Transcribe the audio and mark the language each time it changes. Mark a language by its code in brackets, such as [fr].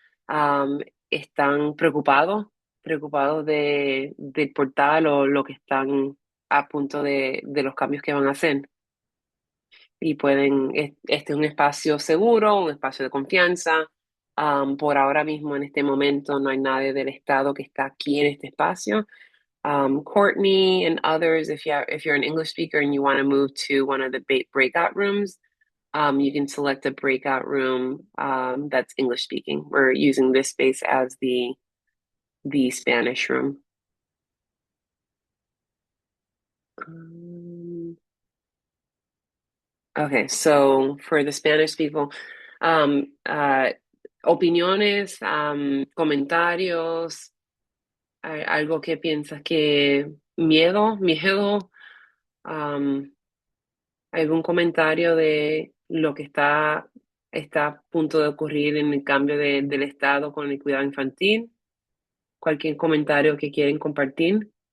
[es] Um, ¿Están preocupados del portal o lo que están a punto de los cambios que van a hacer? Y este es un espacio seguro, un espacio de confianza. Por ahora mismo, en este momento, no hay nadie del Estado que está aquí en este espacio. [en] Courtney and others, if you're an English speaker and you want to move to one of the breakout rooms, you can select a breakout room that's English speaking. We're using this space as the Spanish room. [es] Um, [en] okay, so for the Spanish people, [es] um, uh, opiniones, comentarios, algo que piensas que miedo, um, algún comentario de lo que está a punto de ocurrir en el cambio del Estado con el cuidado infantil, cualquier comentario que quieren compartir.